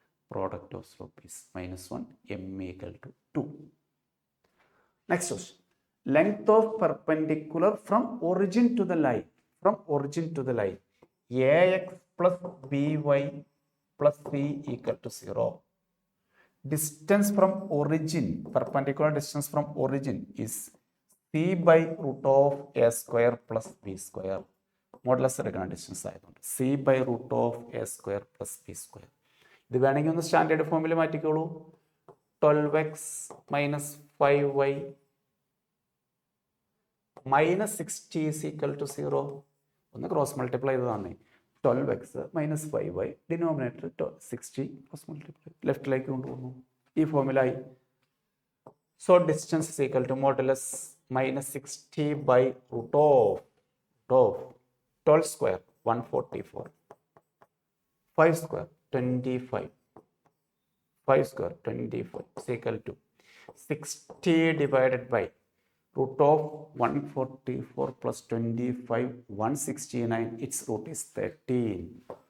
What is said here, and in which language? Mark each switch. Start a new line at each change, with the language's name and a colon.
English: Product of slope is -1. m = 2. Next question. Length of perpendicular from origin to the line. From origin to the line ax plus by plus c equal to 0. Distance from origin, perpendicular distance from origin is c by root of a square plus b square.
Malayalam: Modulus എടുക്കുന്ന distance ആയതുകൊണ്ട്
English: c by root of a square plus b square.
Malayalam: ഇത് വേണമെങ്കിൽ ഒന്ന് standard ഫോമിൽ മാറ്റിക്കോളൂ.
English: 12x minus 5y minus 60 is equal to 0.
Malayalam: ഒന്ന് cross multiply ചെയ്ത് തന്നെ. 12x minus 5y denominator 60 cross multiply ലെഫ്റ്റിലേക്ക് കൊണ്ടുപോകുന്നു. ഈ ഫോമിലായി.
English: So distance is equal to modulus minus 60 by root of 12 square 144, 5 square 25, 5 square 25 is equal to 60 divided by root of 144 plus 25, 169, its root is 13.